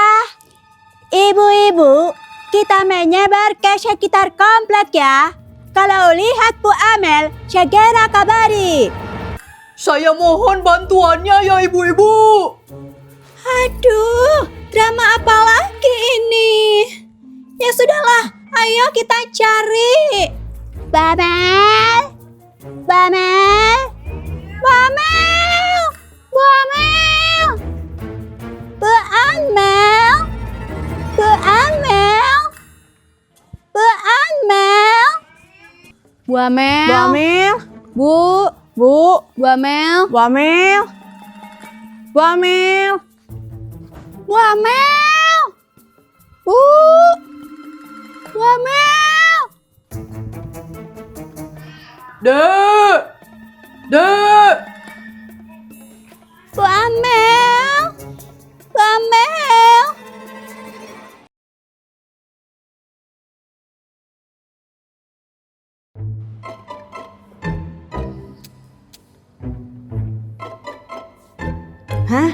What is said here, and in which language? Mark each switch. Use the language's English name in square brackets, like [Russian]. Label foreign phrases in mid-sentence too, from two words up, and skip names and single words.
[Indonesian] Ibu-ibu, kita menyebar ke sekitar komplek ya. Kalau lihat Bu Amel, segera kabari. Saya mohon bantuannya ya ibu-ibu. Aduh, drama apa lagi ini? Ya sudahlah, ayo kita cari. Bamel, Bamel, Bamel, Bamel, Bu Amel, Bu Amel, Bu Amel, Bu Amel. Bu Amel, Bu. Bu, Bu Amel. Bu Amel, Bu Amel, Bu Amel. Bu. Bu Amel. Dek. Dek. Bu Amel, Bu Amel. Hah?